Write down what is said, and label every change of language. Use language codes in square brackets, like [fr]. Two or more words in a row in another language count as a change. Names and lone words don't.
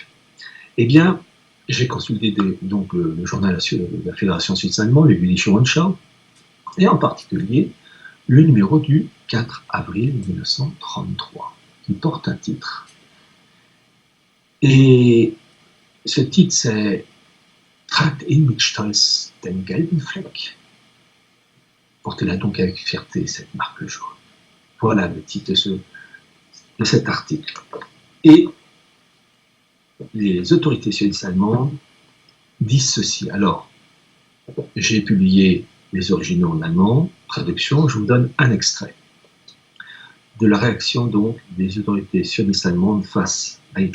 [fr] Eh bien, j'ai consulté donc le journal de la Fédération suisse allemande, le Jüdische Rundschau, et en particulier le numéro du 4 avril 1933, qui porte un titre. Et ce titre, c'est « [de] Tragt ihn mit Stolz den gelben Fleck ». [fr] Portez-la donc avec fierté, cette marque jaune. Voilà le titre de de cet article. Et les autorités sionistes allemandes disent ceci. Alors, j'ai publié les originaux en allemand, traduction, je vous donne un extrait de la réaction donc des autorités sionistes allemandes face à Hitler.